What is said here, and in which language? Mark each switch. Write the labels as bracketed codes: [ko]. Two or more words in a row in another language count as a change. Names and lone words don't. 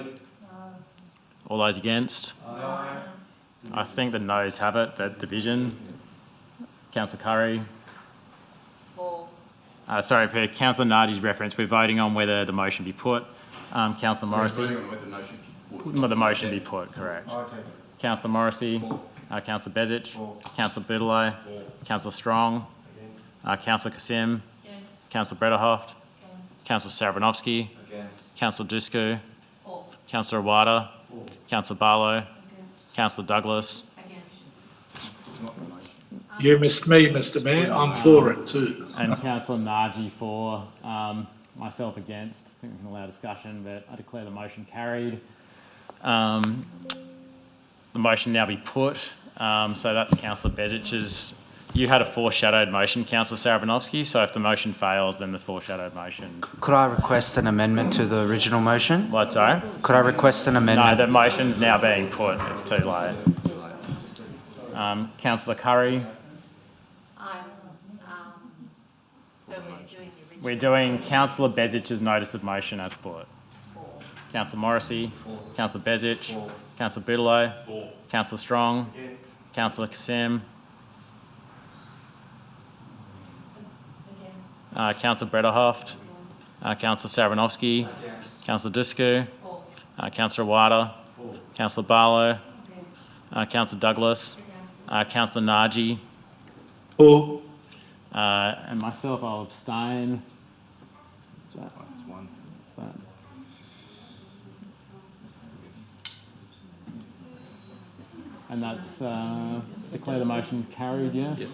[en] All those against? Aye. I think the noes have it, that division. Councillor Curry? For. Sorry, for Councillor Nardi's reference, we're voting on whether the motion be put. Councillor Morrissey? We're voting on whether the motion be put. Well, the motion be put, correct. Okay. Councillor Morrissey? Councillor Bezic? Councillor Boutillo? Councillor Strong? Councillor Kassim? Councillor Brederhoft? Councillor Sarabanovsky? Councillor Dusku? Councillor Awada? Councillor Barlow? Councillor Douglas? You missed me, Mr. Mayor. I'm for it too. And Councillor Narji for, myself against. I think we can allow discussion, but I declare the motion carried. The motion now be put. So that's Councillor Bezic's. You had a foreshadowed motion, Councillor Sarabanovsky, so if the motion fails, then the foreshadowed motion. Could I request an amendment to the original motion? What, sorry? Could I request an amendment? No, the motion's now being put. It's too late. Councillor Curry? We're doing Councillor Bezic's notice of motion as put. Councillor Morrissey? Councillor Bezic? Councillor Boutillo? Councillor Strong? Councillor Kassim? Councillor Brederhoft? Councillor Sarabanovsky? Councillor Dusku? Councillor Awada? Councillor Barlow? Councillor Douglas? Councillor Narji? For. And myself, I'll abstain. What's that? What's that? And that's declare the motion carried, yes?